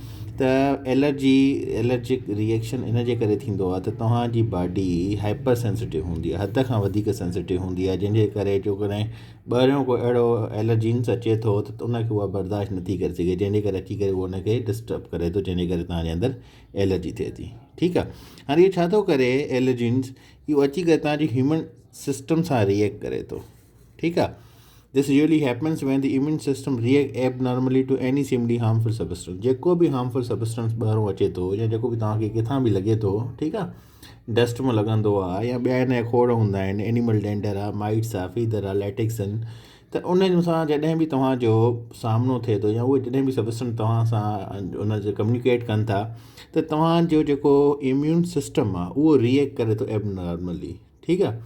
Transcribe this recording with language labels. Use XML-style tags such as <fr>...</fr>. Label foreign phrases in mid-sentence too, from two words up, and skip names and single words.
<sd>त</sd> <en>allergic reaction</en> <sd>इन जे करे थींदो आहे त तव्हांजी बॉडी</sd> <en>hyper sensitive</en> <sd>हूंदी आहे, हद खां वधीक सेंसिटिव हूंदी आहे, जंहिंजे करे जेकॾहिं ॿाहिरियों को अहिड़ो एलर्जीन्स अचे थो त उनखे उहा बर्दाश्त नथी करे सघे, जंहिंजे करे अची करे उहो उनखे डिस्टर्ब करे थो, जंहिंजे करे तव्हांजे अंदरि एलर्जी थिए थी, ठीकु आहे। हाणे इहो छा थो करे? एलर्जीन्स इहो अची करे तव्हांजी</sd> <en>human system</en> <sd>सां रिएक्ट करे थो, ठीकु आहे।</sd> <en>This usually happens when the immune system react abnormally to any seemingly harmful substance।</en> <sd>जेको बि</sd> <en>harmful substance</en> <sd>ॿाहिरों अचे थो, या जेको बि तव्हांखे किथां बि लॻे थो, ठीकु आहे, डस्ट में लॻंदो आहे, या ॿिया इन जा खोड़ हूंदा आहिनि,</sd> <en>animal dander</en> <sd>आहे, माइट्स आहे, फीदर आहे, लैटेक्स आहिनि, त उन सां जॾहिं बि तव्हांजो सामनो थिए थो, या उहे जॾहिं बि सबस्टेंस तव्हां सां उन जे कम्युनिकेट कनि था, त तव्हांजो जेको</sd> <en>immune system</en> <sd>आहे उहो रिएक्ट करे थो एबनॉर्मली, ठीकु आहे।</sd>